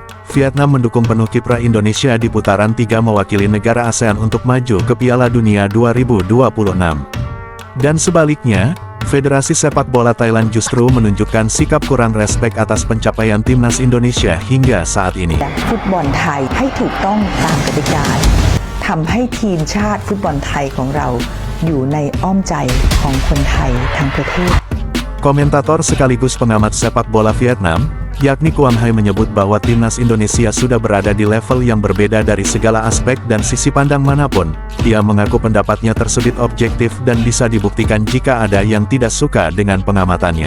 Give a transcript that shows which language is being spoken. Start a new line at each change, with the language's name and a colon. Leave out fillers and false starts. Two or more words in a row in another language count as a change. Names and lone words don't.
Indonesian: Vietnam mendukung penuh kiprah Indonesia di putaran 3 mewakili negara ASEAN untuk maju ke Piala Dunia 2026. Dan sebaliknya, Federasi Sepak Bola Thailand justru menunjukkan sikap kurang respek atas pencapaian timnas Indonesia hingga saat ini.
Thai: ฟุตบอลไทยให้ถูกต้องตามกติกาทำให้ทีมชาติฟุตบอลไทยของเราอยู่ในอ้อมใจของคนไทยทั้งประเทศ
Indonesian: Komentator sekaligus pengamat sepak bola Vietnam, yakni Quang Hai menyebut bahwa timnas Indonesia sudah berada di level yang berbeda dari segala aspek dan sisi pandang manapun. Dia mengaku pendapatnya tersebut objektif dan bisa dibuktikan jika ada yang tidak suka dengan pengamatannya.